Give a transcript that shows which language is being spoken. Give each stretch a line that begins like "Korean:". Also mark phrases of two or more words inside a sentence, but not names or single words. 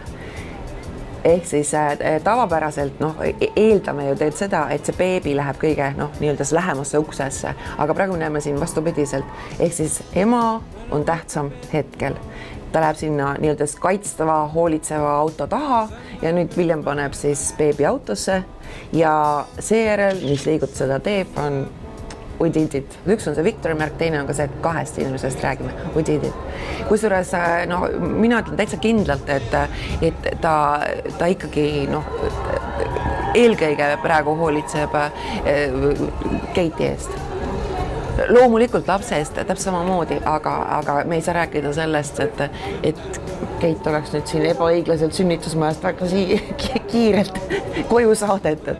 Estonian: Ehk siis tavapäraselt eeldame ju teed seda, et see beebi läheb kõige nii-öelda lähemasse uksesse, aga praegu näeme siin vastupidiselt. Ehk siis ema on tähtsam hetkel. Ta läheb sinna nii-öelda kaitstava, hoolitseva auto taha ja nüüd William paneb siis beebi autosse ja seejärel, mis liigut seda teeb, on
English: we did it.
Estonian: Üks on see Victori märk, teine on ka see, et 2 inimesest räägime.
English: We did it.
Estonian: Kusjuures mina ütlen täitsa kindlalt, et ta ikkagi eelkõige praegu hoolitseb Kate'i eest. Loomulikult lapse eest täpselt samamoodi, aga me ei saa rääkida sellest, et Kate oleks nüüd siin ebaõiglaselt sünnitusmajast väga kiirelt koju saadetud.